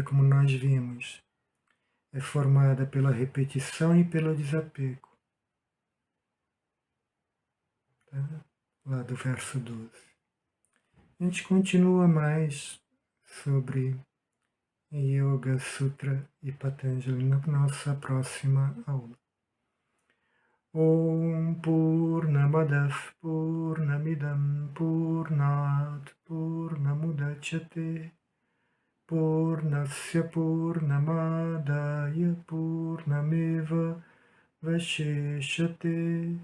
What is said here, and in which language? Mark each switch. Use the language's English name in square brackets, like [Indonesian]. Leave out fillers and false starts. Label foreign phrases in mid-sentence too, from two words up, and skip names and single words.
[Portuguese] Como nós vimos, é formada pela repetição e pelo desapego. Tá? Lá do verso 12. A gente continua mais sobre Yoga Sutra e Patanjali na nossa próxima aula. [Sanskrit] ॐ पूर्णमदः पूर्णमिदं पूर्णात् पूर्णमुदच्यते पूर्णस्य पूर्णमादाय पूर्णमेव अवशिष्यते.